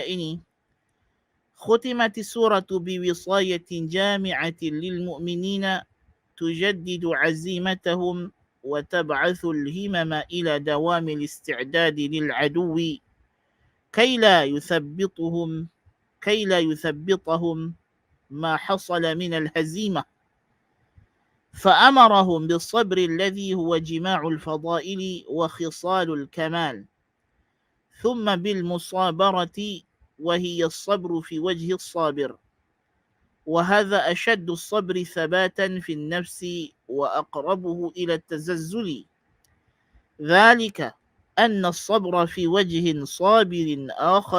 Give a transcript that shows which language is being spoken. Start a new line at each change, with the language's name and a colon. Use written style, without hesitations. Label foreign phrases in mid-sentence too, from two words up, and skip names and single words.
Arabic: ini, ختمت سورة بوصاية جامعة للمؤمنين تجدد عزيمتهم وتبعث الهمم إلى دوام الاستعداد للعدو كي لا يثبطهم ما حصل من الهزيمة. فأمرهم بالصبر الذي هو جماع الفضائل وخصال الكمال، ثم بالمصابرة وهي الصبر في وجه الصابر، وهذا أشد الصبر ثباتا في النفس وأقربه إلى التزلزل، ذلك أن الصبر في وجه صابر آخر